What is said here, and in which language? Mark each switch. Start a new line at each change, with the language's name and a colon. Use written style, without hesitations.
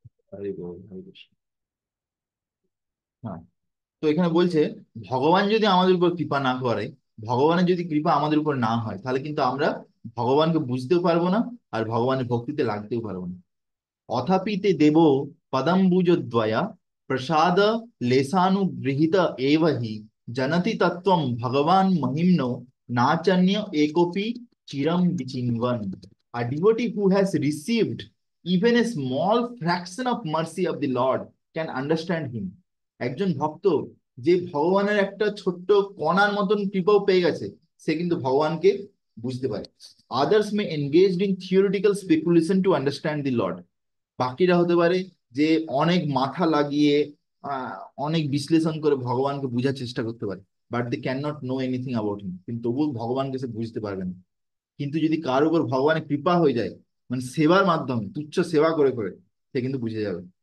Bangla: হরে বল, হরে কৃষ্ণ। হ্যাঁ, তো এখানে বলছে ভগবান যদি আমাদের উপর কৃপা না করে, ভগবানের যদি কৃপা আমাদের উপর না হয়, তাহলে কিন্তু আমরা ভগবানকে বুঝতেও পারবো না, আর ভগবানের ভক্তিতে লাগতেও পারবো না।
Sanskrit: অথাপি তে দেব পদম্বুজদ্বয়া প্রসাদ লেশানুগৃহীত এব হি জনতি তত্ত্বম ভগবান মহিম্নো নাচন্য একোপি চিরম বিচিন্বন।
English: A devotee who has received even a small fraction of mercy of the Lord can understand him।
Bangla: একজন ভক্ত যে ভগবানের একটা ছোট্ট কণার মতন কৃপাও পেয়ে গেছে, সে কিন্তু ভগবানকে বুঝতে পারে।
English: Others may engage in theoretical speculation to understand the Lord।
Bangla: বাকিরা হতে পারে যে অনেক মাথা লাগিয়ে আহ, অনেক বিশ্লেষণ করে ভগবানকে বোঝার চেষ্টা করতে পারে,
English: but they can not know anything about him,
Bangla: কিন্তু তবুও ভগবানকে সে বুঝতে পারবে না। কিন্তু যদি কার উপর ভগবানের কৃপা হয়ে যায়, মানে সেবার মাধ্যমে তুচ্ছ সেবা করে করে, সে কিন্তু বুঝে যাবে।